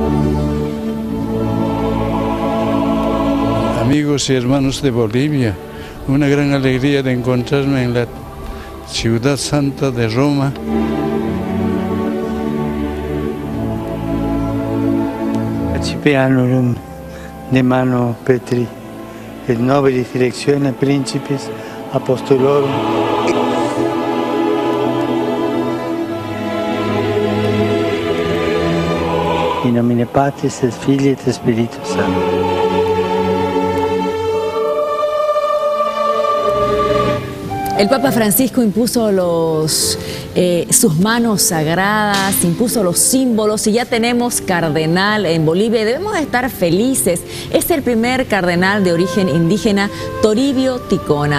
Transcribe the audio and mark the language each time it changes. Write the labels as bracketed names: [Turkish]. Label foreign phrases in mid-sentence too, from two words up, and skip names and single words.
[Spanish] Amigos y hermanos de Bolivia, una gran alegría de encontrarme en la ciudad santa de Roma. [Latin] Accipianorum de mano Petri, et nobilis directione principis apostolorum. In nomine Patris et Filii et Spiritus Sancti. [Spanish] El Papa Francisco impuso sus manos sagradas, impuso los símbolos y ya tenemos cardenal en Bolivia. Debemos estar felices. Es el primer cardenal de origen indígena, Toribio Ticona.